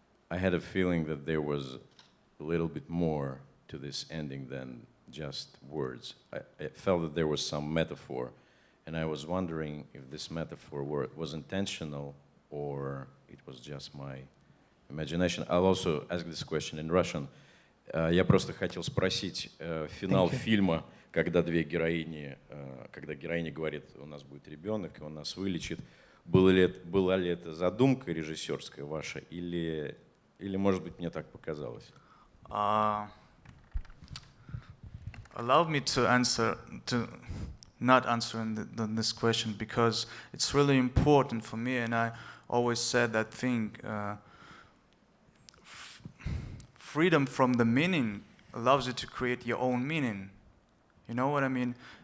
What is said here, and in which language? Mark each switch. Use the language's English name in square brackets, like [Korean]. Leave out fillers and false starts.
[English] I had a feeling that there was a little bit more to this ending than just words. I felt that there was some metaphor, and I was wondering if this metaphor was intentional or it was just my imagination. I'll also ask this question in Russian. [Russian] Я просто хотел спросить, финал фильма, когда две героини, когда героиня говорит, у нас будет ребенок, и он нас вылечит, была ли это задумка режиссерская ваша, или может быть, мне так показалось? [English] Allow me to not answer this question, because it's really important for me, and I always said that thing. Freedom from the meaning allows you to create your own meaning. You know what I mean?